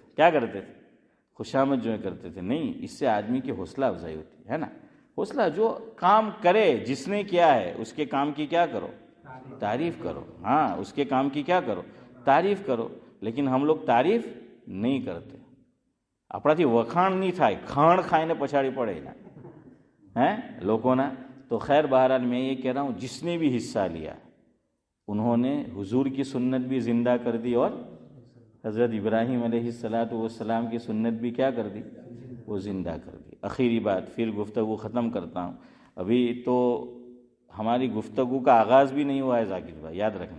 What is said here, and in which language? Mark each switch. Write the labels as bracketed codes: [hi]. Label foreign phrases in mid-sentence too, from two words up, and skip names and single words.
[ur] کیا کرتے تھے, خوشامد جو ہے کرتے تھے. نہیں, اس سے آدمی کی حوصلہ افزائی ہوتی ہے نا. حوصلہ, جو کام کرے جس نے کیا ہے اس کے کام کی کیا کرو, تعریف کرو. اس کے کام کی کیا کرو, تعریف کرو. لیکن ہم لوگ تعریف نہیں کرتے. [gu] આપણાથી વખાણ નહીં થાય, ખાણ ખાઈને પછાડી પડે ના લોકોના. [ur] تو خیر بہرحال میں یہ کہہ رہا ہوں, جس نے بھی حصہ لیا انہوں نے حضور کی سنت بھی زندہ کر دی اور حضرت ابراہیم علیہ الصلاۃ والسلام کی سنت بھی کیا کر دی؟ وہ زندہ کر دی۔ آخری بات، پھر گفتگو ختم کرتا ہوں، ابھی تو ہماری گفتگو کا آغاز بھی نہیں ہوا ہے ذاکر بھائی، یاد رکھنا۔